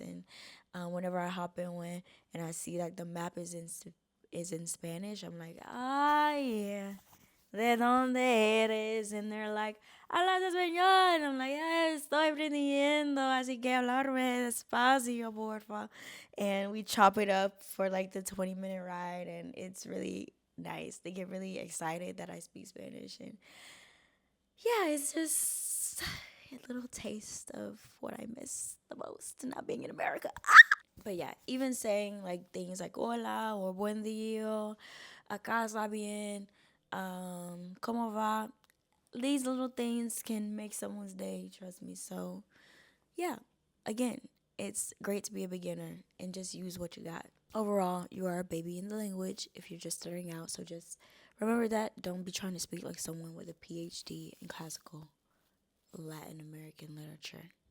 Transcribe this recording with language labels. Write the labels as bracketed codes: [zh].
[en] And whenever I hop in one and I see like the map is in Spanish, I'm like, ah, yeah. [es] ¿De dónde eres? [en] And they're like, [es] hablas español. [en] And I'm like, yeah, [es] estoy aprendiendo, así que hablarme despacio, porfa. [en] And we chop it up for like the 20-minute ride, and it's really nice. They get really excited that I speak Spanish. And yeah, it's just a little taste of what I miss the most, not being in America. But yeah, even saying like things like hola or [es] buen día, acá está bien, ¿cómo va? [en] These little things can make someone's day, trust me. So yeah, again, it's great to be a beginner and just use what you got. Overall, you are a baby in the language if you're just starting out. So just remember that. Don't be trying to speak like someone with a PhD in classical Latin American literature.